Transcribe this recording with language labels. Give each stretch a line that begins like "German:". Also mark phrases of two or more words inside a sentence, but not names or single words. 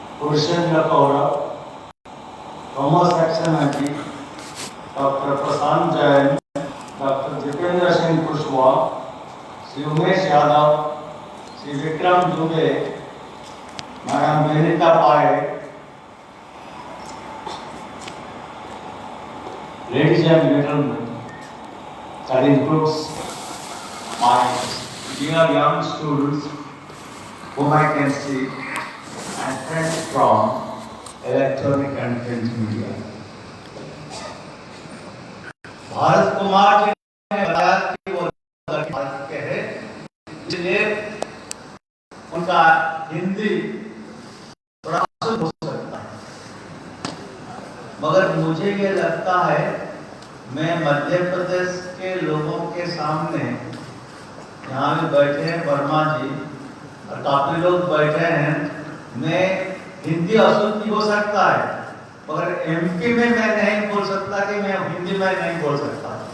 English: Purushendra Kaura, Thomas Saxonaki, Dr. Prasant Jain, Dr. Jitendra Singh Kushwaha, Sri Umesh Yadav, Sri Vikram Dubey, Madam Benita Pai, ladies and gentlemen, that includes my dear young students whom I can see and friends from electronic and print media.
Hindi: भारत कुमार जी ने बताया कि वो भारत के हैं, इसलिए उनका हिंदी थोड़ा अशुद्ध हो सकता है, मगर मुझे ये लगता है मैं मध्य प्रदेश के लोगों के सामने यहाँ भी बैठे हैं वर्मा जी और काफी लोग बैठे हैं, मैं हिंदी अशुद्ध हो सकता है मगर एमपी में मैं नहीं बोल सकता कि मैं हिंदी में नहीं बोल सकता।